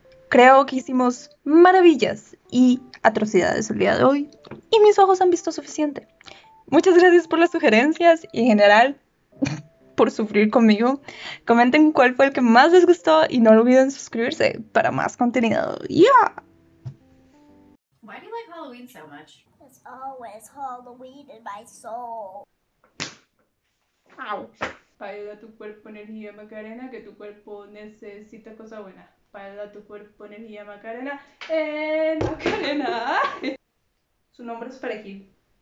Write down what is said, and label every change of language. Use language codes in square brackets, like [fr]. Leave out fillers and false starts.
[es] Creo que hicimos maravillas y atrocidades el día de hoy y mis ojos han visto suficiente. Muchas gracias por las sugerencias y en general por sufrir conmigo. Comenten cuál fue el que más les gustó y no olviden suscribirse para más contenido. ¡Yeah! [en] Why do you like Halloween so much? There's always Halloween in my soul. Au. [es] Para tu cuerpo energía Macarena, que tu cuerpo necesita cosa buena. Para tu cuerpo energía Macarena, Macarena. Su nombre es Perejil.